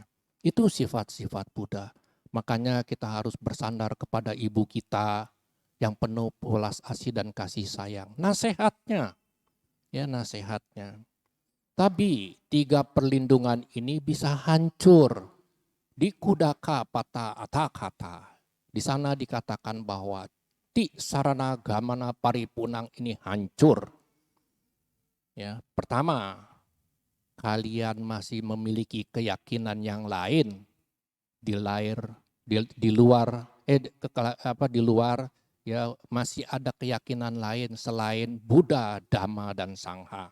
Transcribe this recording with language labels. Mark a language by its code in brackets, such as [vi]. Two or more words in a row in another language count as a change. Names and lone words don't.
[id] Itu sifat-sifat Buddha. Makanya kita harus bersandar kepada ibu kita yang penuh welas asih dan kasih sayang. Nasihatnya, ya nasihatnya. Tapi 3 perlindungan ini bisa hancur di [pi] kudaka pata atakata. [id] Di sana dikatakan bahwa [pi] ti sarana gamana paripunang [id] ini hancur. Ya, pertama, kalian masih memiliki keyakinan yang lain di luar ya, masih ada keyakinan lain selain Buddha, Dhamma dan Sangha.